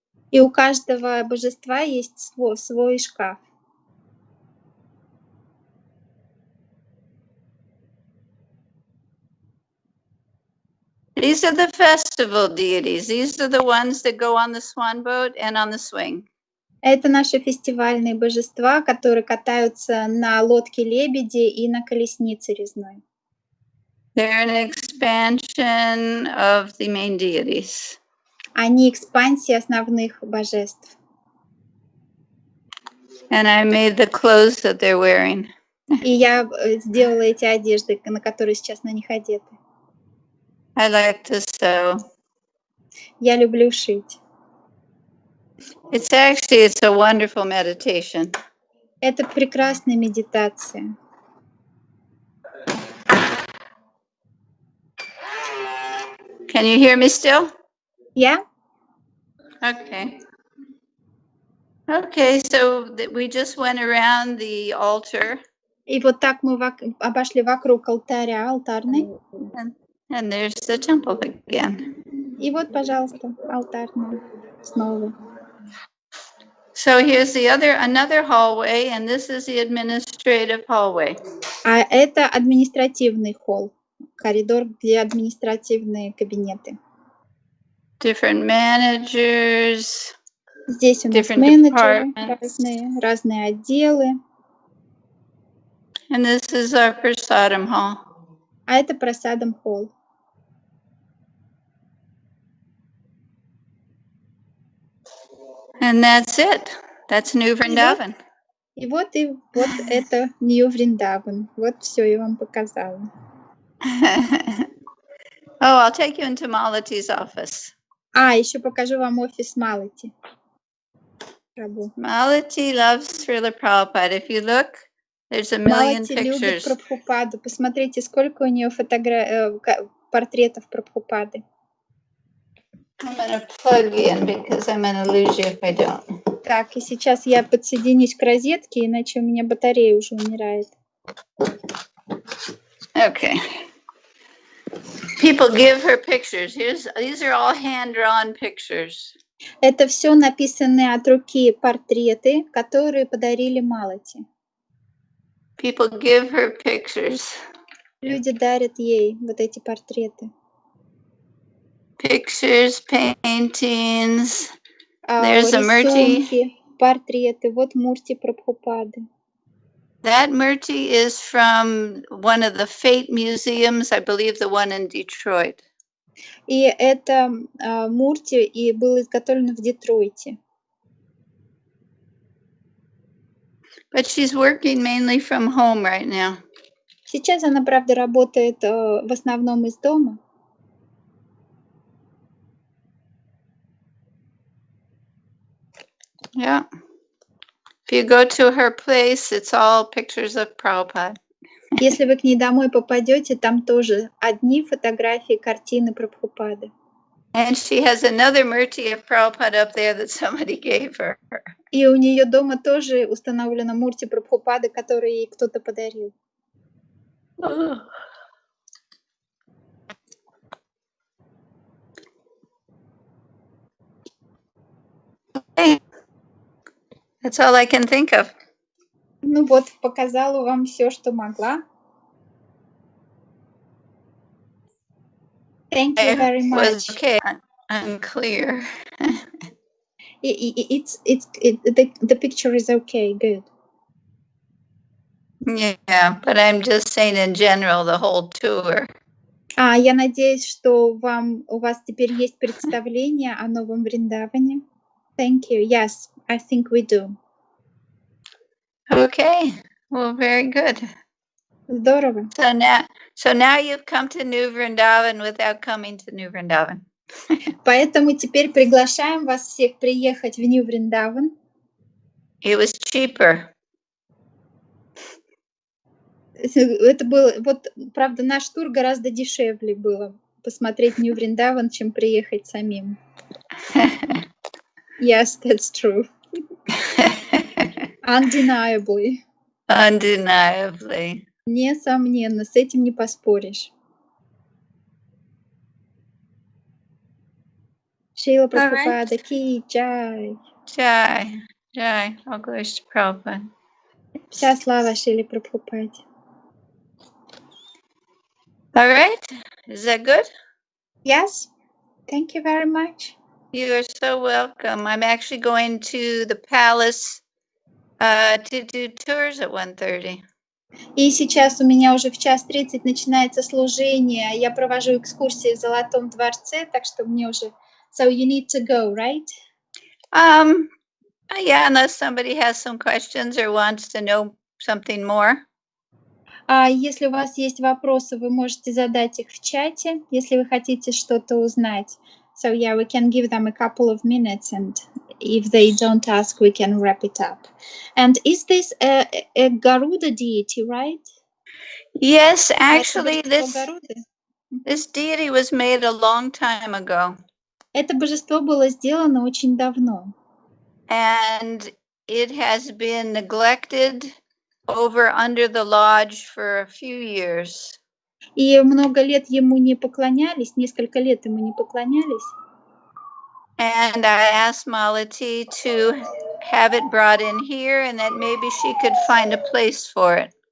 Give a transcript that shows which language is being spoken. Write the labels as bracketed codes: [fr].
[ru] И у каждого божества есть свой шкаф. [en] These are the festival deities. These are the ones that go on the swan boat and on the swing. [ru] Это наши фестивальные божества, которые катаются на лодке лебеди и на колеснице резной. [en] They're an expansion of the main deities. [ru] Они экспансии основных божеств. [en] And I made the clothes that they're wearing. [ru] И я сделала эти одежды, на которые сейчас на них одеты. [en] I like to sew. [ru] Я люблю шить. [en] It's a wonderful meditation. [ru] Это прекрасная медитация. [en] Can you hear me still? Yeah? Okay. Okay, so we just went around the altar. [ru] И вот так мы обошли вокруг алтаря, алтарный. [en] And there's the temple again. [ru] И вот, пожалуйста, алтарный снова. [en] So here's another hallway, and this is the administrative hallway. [ru] А это административный холл, коридор, где административные кабинеты. [en] Different managers. [ru] Здесь у нас менеджеры разные отделы. [en] And this is our prasadam hall. [ru] А это прасадам холл. [en] And that's it. That's Нью Вриндаван. [ru] И вот это Нью Вриндаван. Вот все я вам показала. [en] Oh, I'll take you into Malati's office. [ru] Еще покажу вам офис Малати. [en] Malati loves Шрилы Прабхупады. If you look, there's a million [ru] Малати любит [en] pictures. [ru] Прабхупаду. Посмотрите, сколько у нее портретов Прабхупады. [en] I'm going to plug in because I'm going to lose you if I don't. [ru] Так, и сейчас я подсоединюсь к розетке, иначе у меня батарея уже умирает. [en] Okay. People give her pictures. These are all hand-drawn pictures. [ru] Это все написанные от руки портреты, которые подарили Малати. [en] People give her pictures. [ru] Люди дарят ей вот эти портреты. [en] Pictures, paintings. There's a Murti. [ru] Портреты. Вот Мурти Прабхупады. [en] That Murti is from one of the Fate museums, I believe the one in Detroit. [ru] И это Мурти и был изготовлен в Детройте. [en] But she's working mainly from home right now. [ru] Сейчас она, правда, работает в основном из дома. [en] Yeah. If you go to her place, it's all pictures of Prabhupada. [ru] Если вы к ней домой попадете, там тоже одни фотографии, картины Прабхупады. [en] And she has another Murti of Prabhupada up there that somebody gave her. [ru] И у нее дома тоже установлена Мурти Прабхупады, которую ей кто-то подарил. [en] Okay. That's all I can think of. [ru] Ну вот, показала вам все, что могла. [en] Thank you very much. Okay, unclear. The picture is okay, good. Yeah, but I'm just saying in general, the whole tour. [ru] Я надеюсь, что у вас теперь есть представление о Новом Вриндаване. [en] Thank you. Yes, I think we do. Okay, well, very good. [ru] Здорово. [en] So now you've come to Nью Вриндаван without coming to Нью Вриндаван. [ru] Поэтому теперь приглашаем вас всех приехать в Нью Вриндаван. [en] It was cheaper. [ru] Это было, вот, правда, наш тур гораздо дешевле было посмотреть Нью-Вриндаван, чем приехать самим. [en] Yes, that's true. Undeniably. Undeniably. [ru] Несомненно, с этим не поспоришь. Шрила Прабхупада, ки, джай. [en] Jai. All glories to Prabhupada. [ru] Вся слава Шриле Прабхупаде. [en] All right. Is that good? Yes, thank you very much. You are so welcome. I'm actually going to the palace to do tours at 1:30. [ru] И сейчас у меня уже в 1:30 начинается служение. Я провожу экскурсии в Золотом дворце, так что мне уже... [en] So you need to go, right? Yeah, unless somebody has some questions or wants to know something more. [ru] Если у вас есть вопросы, вы можете задать их в чате, если вы хотите что-то узнать. [en] So yeah, we can give them a couple of minutes, and if they don't ask, we can wrap it up. And is this a Garuda deity, right? Yes, actually, this Garuda? deity was made a long time ago. [ru] Это божество было сделано очень давно. [en] And it has been neglected over under the lodge for a few years. [ru] И много лет ему не поклонялись, несколько лет ему не поклонялись. [en] And I asked Malati to have it brought in here and that maybe she could find a place for it.